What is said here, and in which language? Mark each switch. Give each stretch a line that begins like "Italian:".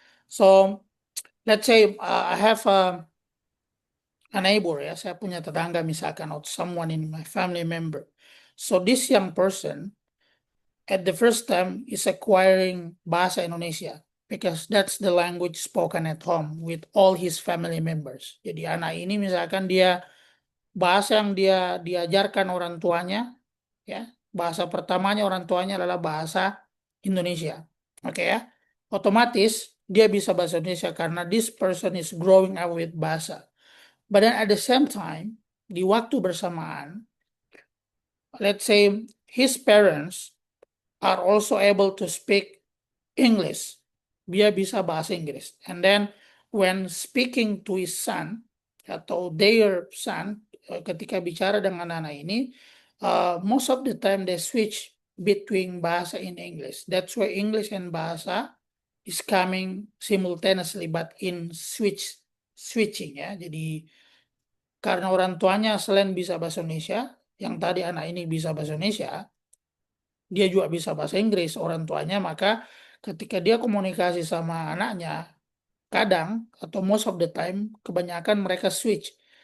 English: So let's say I have a neighbor ya,
Indonesian: saya punya tetangga misalkan,
English: or someone in my family member. So this young person at the first time is acquiring bahasa Indonesia because that's the language spoken at home with all his family members.
Indonesian: Jadi anak ini misalkan dia bahasa yang dia diajarkan orang tuanya, ya, bahasa pertamanya orang tuanya adalah bahasa Indonesia. Oke ya. Otomatis dia bisa bahasa Indonesia karena
English: this person is growing up with
Indonesian: bahasa.
English: But then at the same time,
Indonesian: di waktu bersamaan,
English: let's say his parents are also able to speak English.
Indonesian: Dia bisa bahasa Inggris.
English: And then when speaking to his son atau their son,
Indonesian: ketika bicara dengan anak ini,
English: most of the time they switch between bahasa and English. That's why English and bahasa is coming simultaneously but in switching ya. Jadi
Indonesian: karena orang tuanya selain bisa bahasa Indonesia, yang tadi anak ini bisa bahasa Indonesia, dia juga bisa bahasa Inggris orang tuanya, maka ketika dia komunikasi sama anaknya, kadang atau
English: most of the time
Indonesian: kebanyakan mereka switch.